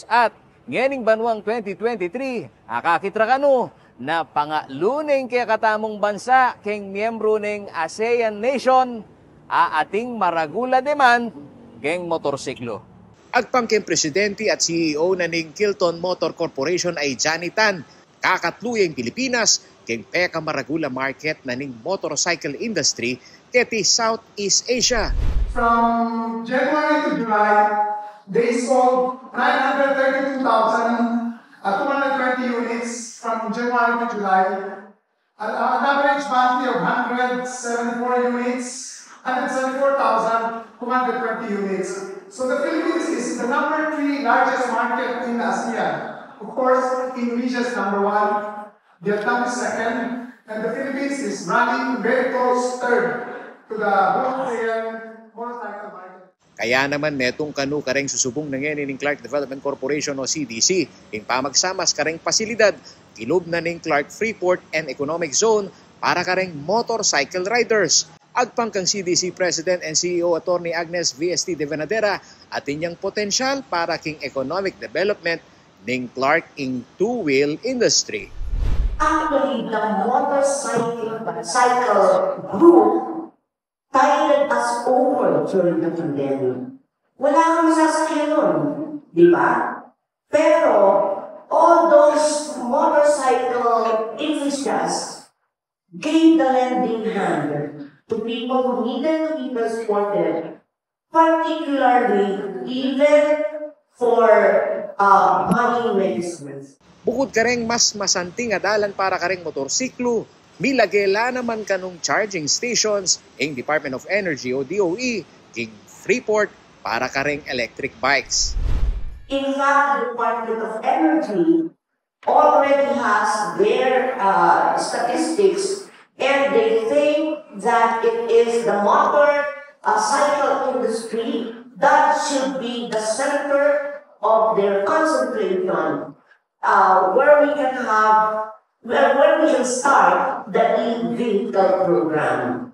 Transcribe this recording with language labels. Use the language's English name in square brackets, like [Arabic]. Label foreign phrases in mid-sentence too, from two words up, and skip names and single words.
[Pampanga] At ngening banwang 2023, akakitra kano na pangaluning kaya katamong bansa keng miyembro ng ASEAN Nation ating maragula demand keng motorsiklo. Agpang keng presidente at CEO na ning Kilton Motor Corporation ay Johnny Tan, kakatluyeng Pilipinas keng peka maragula market na ning [English] motorcycle industry [Pampanga] keti Southeast Asia. [English] From January to July, they sold 932,220 units from January to July, at an average monthly of 174,220 units. So the Philippines is the number 3 largest market in ASEAN. Of course, Indonesia is number 1, Vietnam is second, and the Philippines is running very close third to the wholesale motorcycle market. [Pampanga] Kaya naman netong kanu kareng susubong na ngayon ng Clark Development Corporation o CDC, ing pamagsamas kareng pasilidad, kilob na ning Clark Freeport and Economic Zone para kareng [English] motorcycle riders. [Pampanga] Agpang kang CDC [English] President and CEO [Pampanga] Attorney Agnes VST de Venadera at inyang potensyal para king [English] economic development [Pampanga] ning Clark ing [English] two-wheel industry. Actually, the motorcycle group tided us over during the pandemic. [Filipino] Wala kang sasakyan nun, di ba? Pero, [English] all those motorcycle enthusiasts gave the lending hand to people who needed to be transported, particularly even for money medicines. [Pampanga] Bukod kareng mas masanting adalan para kareng motorsiklo, milagela naman kanong [English] charging stations [Pampanga] ing Department of Energy o DOE king Freeport para kareng [English] electric bikes. In fact, the Department of Energy already has their statistics, and they think that it is the motorcycle industry that should be the center of their concentration, where we can start the e-vehicle program.